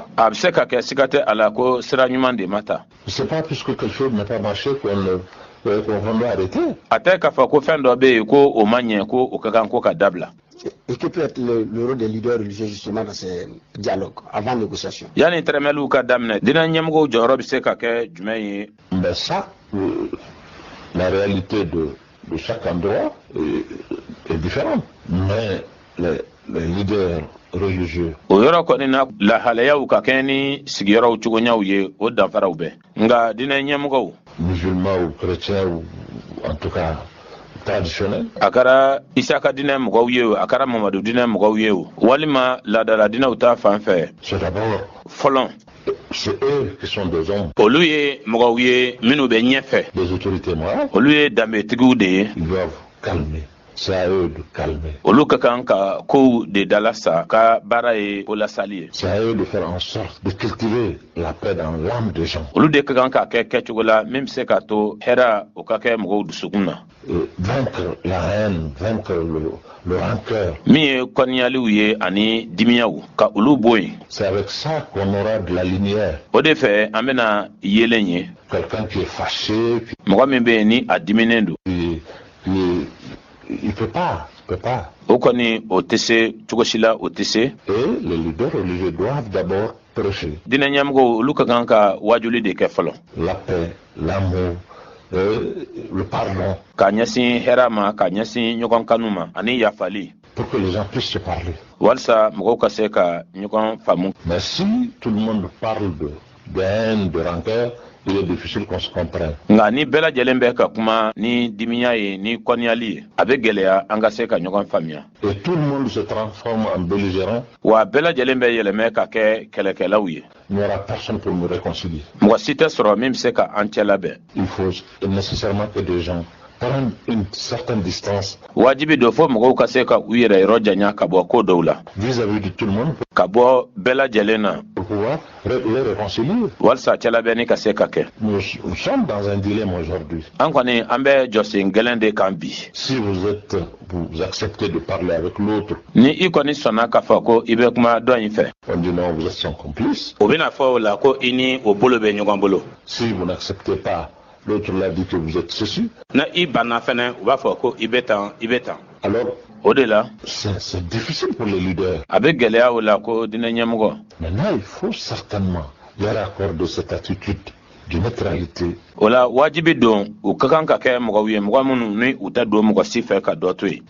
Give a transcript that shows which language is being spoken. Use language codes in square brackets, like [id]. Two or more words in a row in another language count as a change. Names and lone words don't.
[bm] a bɛ se ka kɛ siga tɛ a la ko sira ɲuman de ma ta. [fr] C'est pas puisque quelque chose n'a pas marché qu'on doit arrêter. [bm] a tɛ k'a fɔ ko fɛn dɔ bɛ yen ko o ma ɲɛ ko o ka kan ko ka dabila. [fr] Et que peut être le rôle des leaders religieux justement dans ces dialogues avant négociation? [bm] yanni tɛrɛmɛliw ka daminɛ diinɛ ɲɛmɔgɔw jɔyɔrɔ bɛ se ka kɛ jumɛn ye. [fr] Mais ça, la réalité de chaque endroit est différente. Mais les leaders religieux. [bm] o yɔrɔ kɔni na lahalayaw ka kɛ ni sigiyɔrɔw cogoɲaw ye o danfaraw bɛɛ. nka diinɛ ɲɛmɔgɔw. [fr] Musulmans ou chrétiens ou en tout cas traditionnels. [bm] a kɛra isaka diinɛ mɔgɔw ye o a kɛra mamadu diinɛ mɔgɔw ye o walima laadala diinɛw ta fan fɛ. [fr] C'est d'abord. [bm] fɔlɔ. [fr] C'est eux qui sont des hommes. [bm] olu ye mɔgɔw ye minnu bɛ ɲɛfɛ. [fr] Des autorités morales. [bm] olu ye danbetigiw de ye. [fr] Ils doivent calmer c'est à eux de calmer. [bm] Olu ka kan ka kow de dalasa ka baara ye o lasali ye. [fr] C'est à eux de faire en sorte de cultiver la paix dans l'âme des gens. [bm] Olu de ka kan ka kɛ kɛcogo la min bɛ se ka to hɛrɛ o ka kɛ mɔgɔw dusukun na. [fr] Vaincre la haine, vaincre le rancœur. [bm] Min ye kɔniyaliw ye ani dimiyaw ka olu bɔ yen. [fr] C'est avec ça qu'on aura de la lumière. [bm] O de fɛ an bɛna yelen ye. [fr] Quelqu'un qui est fâché, [bm] Mɔgɔ min bɛ yen ni a diminen don. [fr] Il peut pas. [bm] O kɔni o tɛ se cogo si la o tɛ se. [fr] Et les leaders religieux doivent d'abord prêcher. [bm] Diinɛ ɲɛmɔgɔw olu ka kan ka wajuli de kɛ fɔlɔ. [fr] La paix, l'amour, le pardon. [bm] Ka ɲɛsin hɛrɛ ma, ka ɲɛsin ɲɔgɔn kanu ma ani yafali. [fr] Pour que les gens puissent se parler. [bm] Walasa mɔgɔw ka se ka ɲɔgɔn faamu. [fr] Mais si tout le monde parle de haine, de rancœur, il est difficile qu'on se comprenne. [bm] Nka ni bɛɛ lajɛlen bɛ ka kuma ni dimiya ye ni kɔniyali ye a bɛ gɛlɛya an ka se ka ɲɔgɔn faamuya. [fr] Et tout le monde se transforme en belligérant. [bm] Wa bɛɛ lajɛlen bɛ yɛlɛmɛ ka kɛ kɛlɛkɛlaw ye. [fr] Il n'y aura personne pour me réconcilier. [bm] Mɔgɔ si tɛ sɔrɔ min bɛ se ka an cɛ labɛn. [fr] Il faut nécessairement que des gens prennent une certaine distance. [bm] Wajibi do fo mɔgɔw ka se ka u yɛrɛ yɔrɔ janya ka bɔ ko dɔw la. [fr] Vis-à-vis de tout le monde. [bm] Ka bɔ bɛɛ lajɛlen na. [fr] Pour pouvoir les réconcilier. [bm] Walasa cɛ labɛnni ka se ka kɛ. [fr] Nous sommes dans un dilemme aujourd'hui. [bm] An kɔni an bɛ jɔsen gɛlɛn de kan bi. [fr] Si vous acceptez de parler avec l'autre. [bm] Ni i kɔni sɔnna k'a fɔ ko i bɛ kuma dɔ in fɛ. [fr] On dit non, vous êtes son complice. [bm] O bɛna fɔ o la ko i ni o bolo bɛ ɲɔgɔn bolo. [fr] Si vous n'acceptez pas, l'autre l'a dit que vous êtes ceci. [bm] Na i banna fɛnɛ u b'a fɔ ko i bɛ tan. [fr] Alors, [bm] o de la [fr] c'est difficile pour les leaders. [bm] A bɛ gɛlɛya o la ko diinɛ ɲɛmɔgɔ. [fr] Maintenant, il faut certainement leur accorder cette attitude de neutralité. [bm] O la wajibi don u ka kan ka kɛ mɔgɔw ye mɔgɔ minnu ni u tɛ don mɔgɔ si fɛ ka dɔ to yen.